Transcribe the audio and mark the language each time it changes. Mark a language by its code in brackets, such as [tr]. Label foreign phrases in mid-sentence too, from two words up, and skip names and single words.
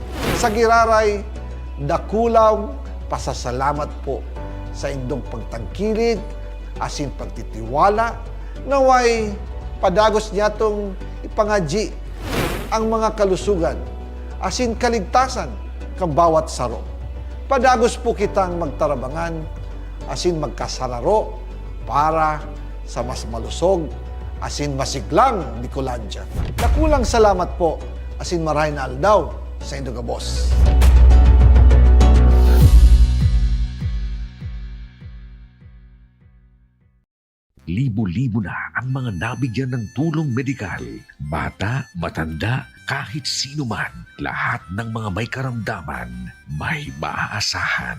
[bik] Sa giraray, dakulaw pasasalamat po sa indong pagtangkilig asin pagtitiwala naway padagos niya tong ipangadji ang mga kalusugan asin kaligtasan kang bawat saro. Padagos po kitang magtarabangan asin magkasararo para sa mas malusog asin masiglang Bicolandia. Nakulang salamat po asin maray na aldaw sa Saindo Gabos. [tl] Libo-libo na ang mga nabigyan ng tulong medikal. Bata, matanda, kahit sino man, lahat ng mga may karamdaman, may maaasahan.